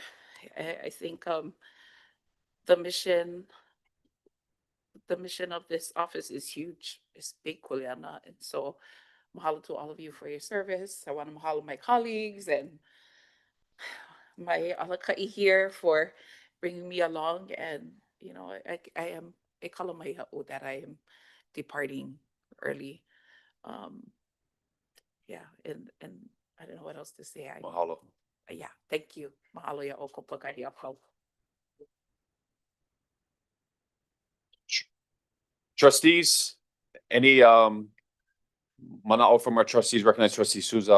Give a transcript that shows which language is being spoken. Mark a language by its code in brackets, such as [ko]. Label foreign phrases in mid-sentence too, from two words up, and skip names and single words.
[en] I think the mission the mission of this office is huge. It's big, kuleana. And so mahalo to all of you for your service. I want to mahalo my colleagues and my Alakaʻi here for bringing me along. And, I am [haw] e kala mai ha'o [en] that I am departing early. Yeah, and I don't know what else to say. Mahalo. Yeah, thank you. [haw] Mahalo ya o kopakari apau. [en] Trustees, any mana'o from our trustees, recognize trustee Souza.